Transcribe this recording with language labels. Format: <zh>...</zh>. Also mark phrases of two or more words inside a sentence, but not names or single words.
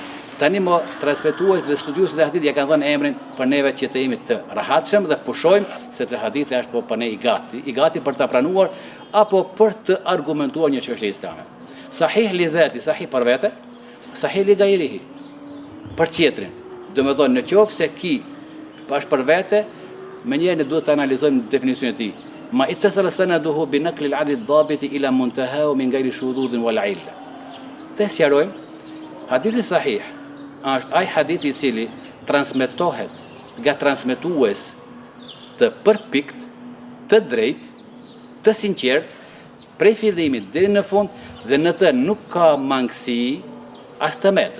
<sq>Tani më transmetues dhe studiuesit e hadithit ja kanë dhënë emrin për neve që të jemi të rahatshëm dhe pushojmë se të hadithi është po për ne i gati për ta pranuar apo për të argumentuar një çështje islame.</sq> <ar>صحيح لذاته,</ar> <sq>sahih për vete,</sq> <ar>صحيح لغيره,</ar> <sq>për tjetrin. Do me thonë, në qoftë se ki është për vete, me njëherë ne duhet të analizojmë definicionin e tij.</sq> <ar>ما اتصل سنده بنقل العدل الضابط إلى منتهاه من غير شذوذ ولا علة.</ar> <sq>Të sqarojmë, hadithi sahih është ai hadith i cili transmetohet nga transmetues të përpikt, të drejt, të sinqert, prej fillimit deri në fund dhe në të nuk ka mangësi as të meta.</sq>